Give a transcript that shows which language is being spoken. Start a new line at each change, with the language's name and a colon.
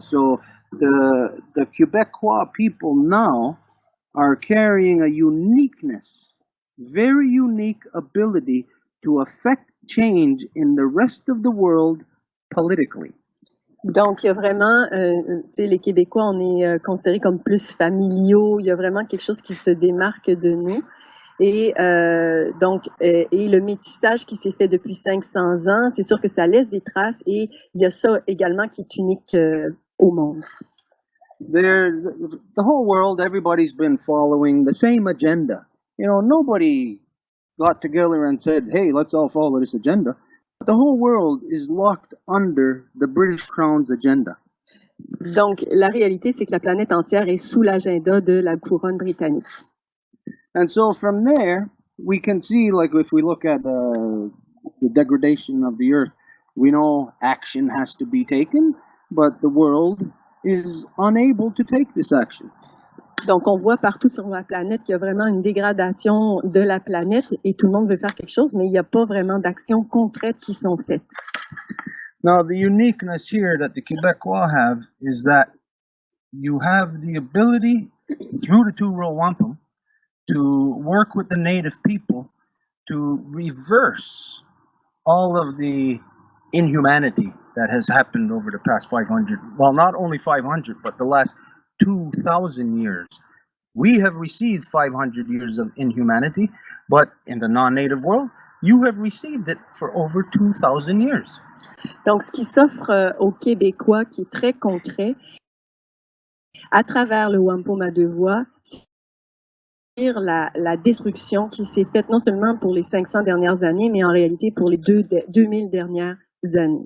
English: So the Quebecois people now are carrying a uniqueness, very unique ability to affect change in the rest of the world politically.
French: Donc, il y a vraiment, tu sais, les Québécois, on est considérés comme plus familiaux. Il y a vraiment quelque chose qui se démarque de nous. Et donc, et le métissage qui s'est fait depuis 500 ans, c'est sûr que ça laisse des traces. Et il y a ça également qui est unique au monde.
English: The whole world, everybody's been following the same agenda. You know, nobody got together and said, hey, let's all follow this agenda. The whole world is locked under the British Crown's agenda.
French: Donc, la réalité, c'est que la planète entière est sous l'agenda de la couronne britannique.
English: And so from there, we can see, like if we look at the degradation of the earth, we know action has to be taken, but the world is unable to take this action.
French: Donc, on voit partout sur la planète qu'il y a vraiment une dégradation de la planète et tout le monde veut faire quelque chose, mais il n'y a pas vraiment d'actions concrètes qui sont faites.
English: Now, the uniqueness here that the Quebecois have is that you have the ability, through the two-row wampum, to work with the native people to reverse all of the inhumanity that has happened over the past 500, well, not only 500, but the last 2,000 years. We have received 500 years of inhumanity, but in the non-native world, you have received it for over 2,000 years.
French: Donc, ce qui s'offre aux Québécois, qui est très concret, à travers le Wampum à deux voies, c'est la destruction qui s'est faite non seulement pour les 500 dernières années, mais en réalité pour les 2000 dernières années.